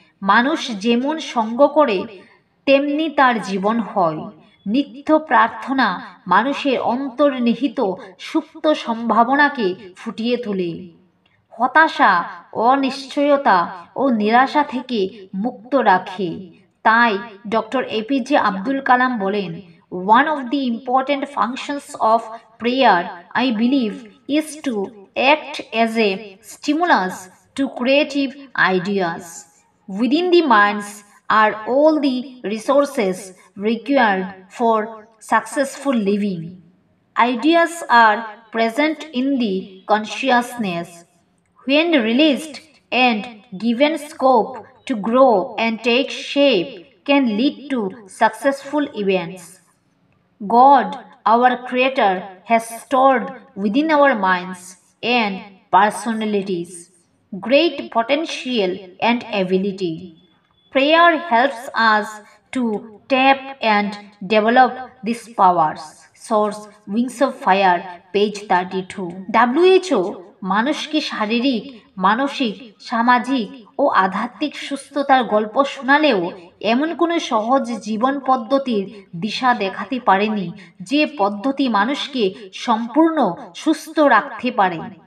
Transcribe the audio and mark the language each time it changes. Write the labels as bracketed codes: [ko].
[bn] মানুষ যেমন সঙ্গ করে তেমনি তার জীবন হয়। নিত্য প্রার্থনা মানুষের অন্তর্নিহিত সুপ্ত সম্ভাবনাকে ফুটিয়ে তোলে, হতাশা, অনিশ্চয়তা ও নিরাশা থেকে মুক্ত রাখে, তাই ডক্টর এপিজে আব্দুল কালাম বলেন, [en] one of the important functions of prayer, I believe, is to act as a stimulus to creative ideas. Within the minds are all the resources required for successful living. Ideas are present in the consciousness. When released and given scope to grow and take shape, can lead to successful events. God, our Creator, has stored within our minds and personalities great potential and ability. Prayer helps us to tap and develop these powers. Source Wings of Fire, page 32. [bn] WHO মানুষকে শারীরিক, মানসিক, সামাজিক ও আধ্যাত্মিক সুস্থতার গল্প শোনালেও এমন কোনো সহজ জীবন পদ্ধতির দিশা দেখাতে পারেনি যে পদ্ধতি মানুষকে সম্পূর্ণ সুস্থ রাখতে পারে।